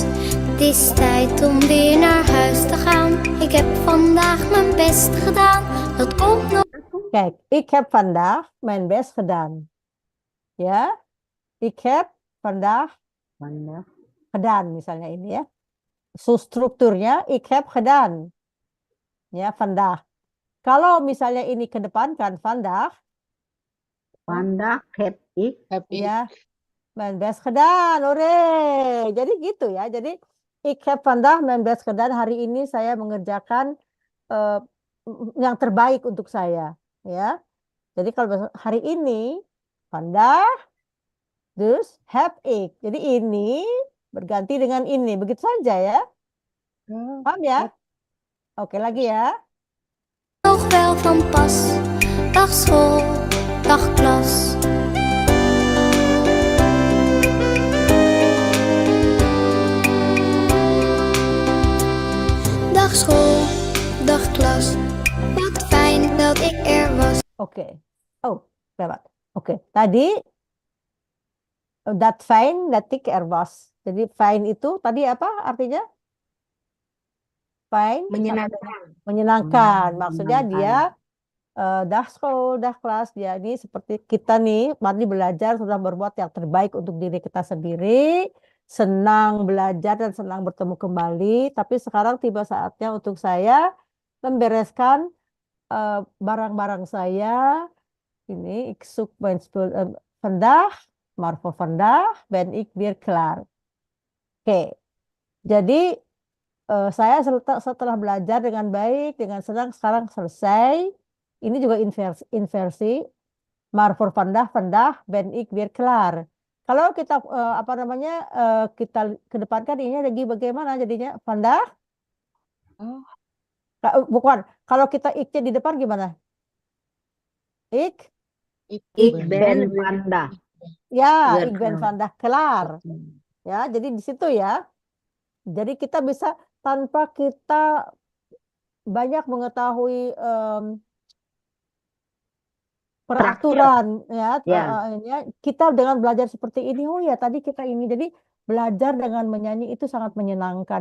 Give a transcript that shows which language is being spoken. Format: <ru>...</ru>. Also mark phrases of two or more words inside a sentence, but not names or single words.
<nl>Het is tijd om weer naar huis te gaan. Ik heb vandaag mijn best gedaan. Dat komt nog. Kijk, ik heb vandaag mijn best gedaan. Ya, ik heb vandaag gedaan</nl> <id>misalnya ini ya.</id> <nl>So, strukturnya ik heb gedaan. Ya, vandaag.</nl> <id>Kalau misalnya ini kedepankan vandaag.</id> <nl>Vandaag heb ik. Ya, mijn best gedaan.</nl> <id>Ore. Jadi gitu ya.</id> <nl>Jadi ik heb vandaag mijn best gedaan.</nl> <id>Hari ini saya mengerjakan yang terbaik untuk saya. Ya. Jadi kalau hari ini vandaag,</id> <nl>dus heb ik.</nl> <id>Jadi ini berganti dengan ini. Begitu saja ya. Paham ya? Oke, lagi ya.</id> <nl>Nog wel van pas. Dag school, dag klas. Dag school, dag klas. Wat fijn dat ik er was.</nl> <id>Oke. Oh, lewat. Oke.</id> <nl>Tadi dat fijn dat ik er was.</nl> <id>Jadi fijn itu tadi apa artinya? Fijn. Menyenangkan. Menyenangkan. Maksudnya dia dah school, dah kelas. Dia ini seperti kita nih, mari belajar sudah berbuat yang terbaik untuk diri kita sendiri. Senang belajar dan senang bertemu kembali. Tapi sekarang tiba saatnya untuk saya membereskan barang-barang saya.</id> <nl>Ini ik zoek mijn spul vandaag, maar voor vandaag ben ik weer klaar.</nl> <id>Oke. Jadi saya setelah belajar dengan baik, dengan senang, sekarang selesai. Ini juga inversi.</id> <nl>Maar voor vandaag ben ik weer klaar.</nl> <id>Kalau kita kita kedepankan ini lagi bagaimana jadinya? Vandaag? Bukan. Kalau kita ik-nya di depan gimana?</id> <nl>Ik ben vandaag. Ya, ik ben vandaag klaar.</nl> <id>Ya, jadi di situ ya. Jadi kita bisa tanpa kita banyak mengetahui peraturan ya, kita dengan belajar seperti ini, oh ya tadi kita ini, jadi belajar dengan menyanyi itu sangat menyenangkan.</id>